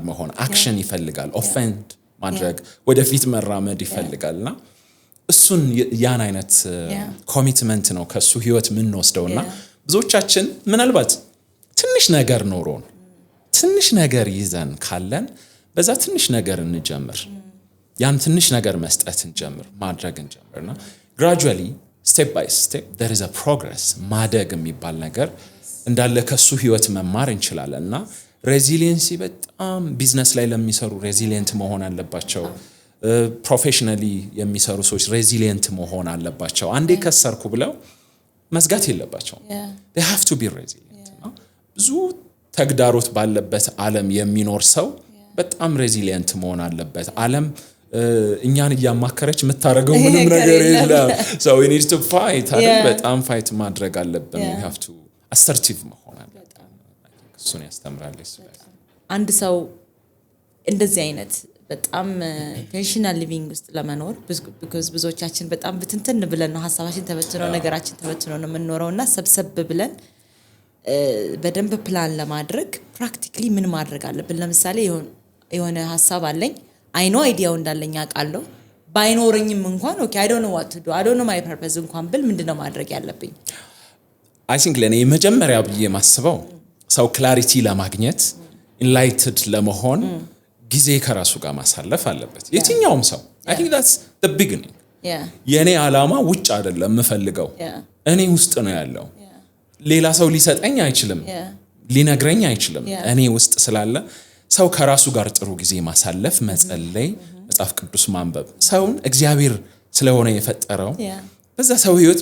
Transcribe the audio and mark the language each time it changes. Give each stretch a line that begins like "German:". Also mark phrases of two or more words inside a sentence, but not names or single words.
Amharic: መሆን። አክሽን ይፈልጋል፣ ኦፌንድ ማድረግ፣ ወደፊት መራመድ ይፈልጋልና እሱን ያን አይነት ኮሚትመንት ነው ከሱ ህይወት ምን ወስደውና ብዙዎቻችን ምናልባት ትንሽ ነገር ኖሮን ትንሽ ነገር ይዘን ካለን በዛ ትንሽ ነገር እንጀምር። ያን ትንሽ ነገር መስጠት እንጀምር፣ ማድረግ እንጀምርና
English: gradually step by step there is a progress
Amharic: ማደግ የሚባል ነገር እንዳለ ከሱ ህይወት መማር እንችላለንና ሬዚሊየንሲ በጣም ቢዝነስ ላይ ለሚሰሩ ሬዚሊየንት መሆን አለባቸው። ፕሮፌሽናሊ የሚሰሩ ሰዎች ሬዚሊየንት መሆን አለባቸው። አንዴ ከሰርኩ ብለው መዝጋት የለባቸው።
English: they have to be resilient
Amharic: እና ብዙ ተግዳሮት ባለበት ዓለም የሚኖር ሰው በጣም ሬዚሊየንት መሆን አለበት። ዓለም እኛን እያማከረች የምታደርገው ምንም ነገር የለም።
English: so we need to fight
Amharic: አይደል? በጣም ፋይት ማድረግ አለብን።
English: we have to assertive
Amharic: መሆን አለብን። እሱን ያስተምራል። አንድ ሰው እንደዚህ አይነት በጣም
English: intentional living
Amharic: ውስጥ ለመኖር because ብዙዎቻችን በጣም ብትንትን ብለን ነው ሐሳባችን ተበትኖ ነገራችን ተበትኖ ነው የምንኖረውና ሰብሰብ ብለን በደንብ ፕላን ለማድረግ ፕራክቲካሊ ምን ማድረግ አለብን? ለምሳሌ የሆነ ሐሳብ አለኝ
English: I know
Amharic: አይዲያው እንዳለኝ አውቃለሁ ባይኖርኝም እንኳን ኦኬ
English: I don't know what to do I don't know my purpose
Amharic: እንኳን ብል ምንድነው ማድረግ ያለብኝ?
English: I think
Amharic: ለኔ መጀመሪያ ብዬ ማስበው ሰው ክላሪቲ ለማግኘት ኢንላይትድ ለመሆን ጊዜ ከራሱ ጋር ማሳለፍ አለበት። የትኛውም ሰው
English: I think that's the beginning.
Amharic: የኔ ዓላማ ውጭ አይደለም የምፈልገው እኔ ውስጥ ነው ያለው። ሌላ ሰው ሊሰጠኝ አይችልም ሊነግረኝ አይችልም። እኔ ውስጥ ስላለ ሰው ከራሱ ጋር ጥሩ ጊዜ ማሳለፍ፣ መጸለይ፣ መጽሐፍ ቅዱስ ማንበብ። ሰውን እግዚአብሔር ስለሆነ የፈጠረው በዛ ሰው ህይወት